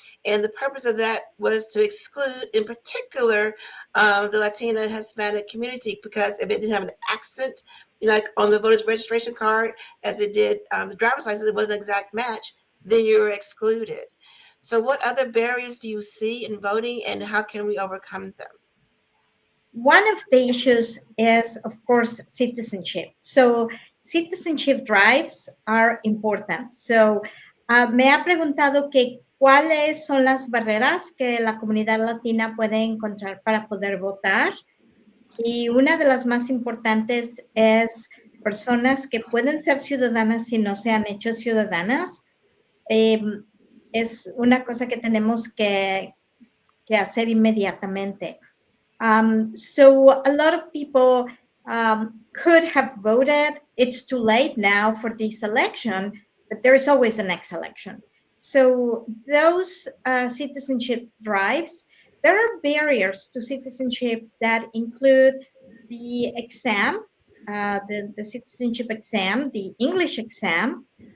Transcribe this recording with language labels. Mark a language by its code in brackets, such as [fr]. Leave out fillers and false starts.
[en] And the purpose of that was to exclude, in particular, the Latina and Hispanic community, because if it didn't have an accent, like on the voter's registration card, as it did the driver's license, it wasn't an exact match, then you were excluded. So what other barriers do you see in voting, and how can we overcome them? One of the issues is, of course, citizenship. So citizenship drives are important. [es] So me ha preguntado que cuáles son las barreras que la comunidad latina puede encontrar para poder votar. Y una de las más importantes es personas que pueden ser ciudadanas y no se han hecho ciudadanas. Es una cosa que tenemos que hacer inmediatamente. [en] So a lot of people could have voted. It's too late now for this election, but there is always a next election. So those citizenship drives, there are barriers to citizenship that include the exam, the citizenship exam, the English exam.